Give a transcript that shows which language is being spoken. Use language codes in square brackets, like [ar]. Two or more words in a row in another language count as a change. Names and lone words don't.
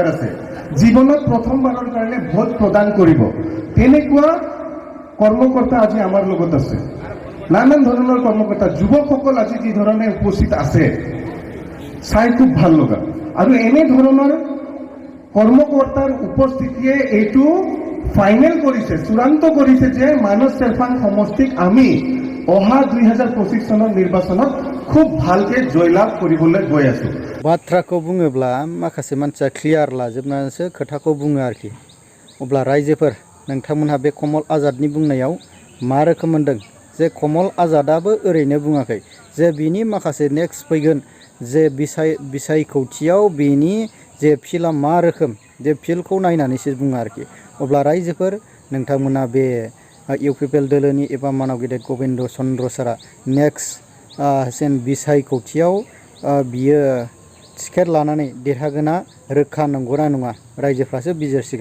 [as] আছে জীৱনত প্ৰথমবাৰৰ কাৰণে ভোট প্ৰদান কৰিব তেনেকুৱা কৰ্মকৰ্তা আজি আমাৰ লগত আছে নানান ধৰণৰ কৰ্মকৰ্তা যুৱকসকল আজি যি ধৰণে উপস্থিত আছে চাই খুব ভাল লগা আৰু এনে ধৰণৰ কৰ্মকৰ্তাৰ উপস্থিতিয়ে এইটো ফাইনেল কৰিছে চূড়ান্ত কৰিছে যে মানস চেৰফাং সমষ্টিক আমি অহা 2025 চনৰ নিৰ্বাচনত খুব ভালকে জয়লাভ কৰিবলৈ গৈ আছো [brx] बाथ्राखौ बुङोब्ला माखासे मानसिया क्लियार लाजोबनानैसो खोथाखौ बुङो आरोखि अब्ला रायजोफोर नोंथांमोनहा बे कमल आजादनि बुंनायाव मा रोखोम मोनदों जे कमल आजादाबो ओरैनो बुङाखै जे बिनि माखासे नेक्स्ट फैगोन जे बिसायख'थियाव बिनि जे फिल्डआ मा रोखोम जे फिल्डखौ नायनानैसो बुङो आरोखि अब्ला रायजोफोर नोंथांमोना बे UPPL दोलोनि एबा मानाव गेदेर गोबिन्द चन्द्र सारा [en] next gen [brx] बिसायख'थियाव बियो टिकेट लानानै देरहागोना रोखा नंगौना नङा रायजोफ्रासो बिजिरसिगोन।